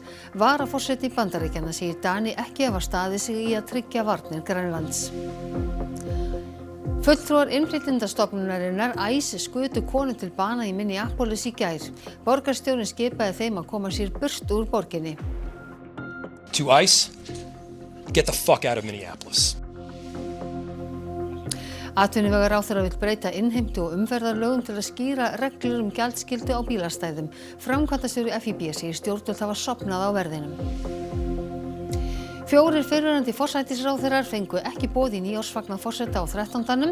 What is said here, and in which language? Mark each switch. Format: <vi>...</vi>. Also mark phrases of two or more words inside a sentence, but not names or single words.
<is>Varaforseti Bandaríkjanna segir Dani ekki hafa staðið sig í að tryggja varnir Grænlands. Fulltrúar innflytjendastofnunarinnar ICE skutu konu til bana í Minneapolis í gær. Borgarstjórinn skipaði þeim að koma sér burt úr borginni.</is> <en>To ICE, get the fuck out of Minneapolis.</en> <is>Atvinnuvegaráðherra vill breyta innheimtu og umferðarlögum til að skýra reglur gjaldskyldu á bílastæðum. Framkvæmdastjóri FÍB segir stjórnvöld hafa sofnað á verðinum. 4 fyrrverandi forsætisráðherrar fengu ekki boð í nýársfagnað forseta á 13.</is>